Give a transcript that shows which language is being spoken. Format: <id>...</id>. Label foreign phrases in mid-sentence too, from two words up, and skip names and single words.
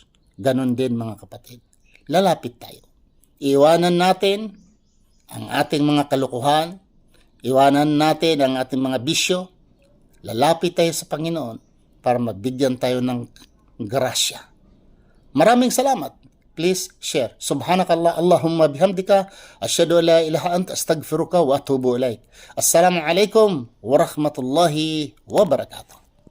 <tl>Ganon din mga kapatid. Lalapit tayo. Iwanan natin ang ating mga kalukuhan, iwanan natin ang ating mga bisyo, lalapit tayo sa Panginoon para mabigyan tayo ng grasya. Maraming salamat.</tl> <en>Please share.</en> <ar>سبحانك الله، اللهم بحمدك، أشهد أن لا إله أنت، أستغفرك وأتوب إليك. السلام عليكم ورحمة الله وبركاته.</ar>